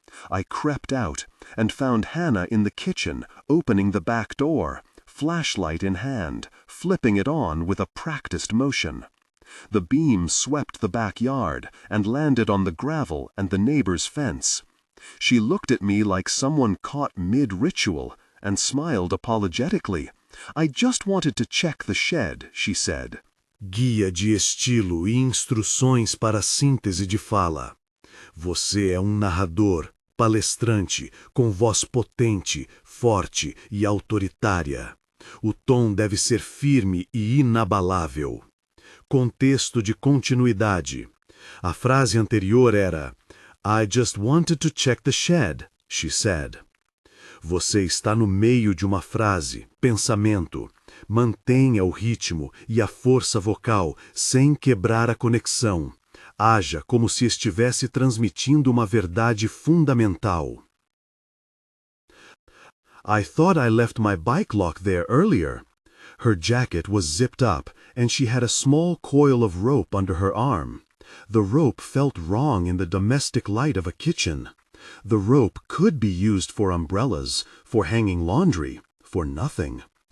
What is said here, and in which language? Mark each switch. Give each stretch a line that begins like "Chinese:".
English: I crept out and found Hannah in the kitchen, opening the back door, flashlight in hand, flipping it on with a practiced motion. The beam swept the backyard and landed on the gravel and the neighbor's fence. She looked at me like someone caught mid-ritual and smiled apologetically. "I just wanted to check the shed," she said.
Portuguese: Guia de estilo e instruções para síntese de fala. Você é narrador, palestrante, com voz potente, forte e autoritária. O tom deve ser firme e inabalável. Contexto de continuidade. A frase anterior era
English: "I just wanted to check the shed", she said.
Portuguese: Você está no meio de uma frase, pensamento. Mantenha o ritmo e a força vocal sem quebrar a conexão. Haja como se estivesse transmitindo uma verdade fundamental.
English: "I thought I left my bike lock there earlier." Her jacket was zipped up, and she had a small coil of rope under her arm. The rope felt wrong in the domestic light of a kitchen. The rope could be used for umbrellas, for hanging laundry, for nothing.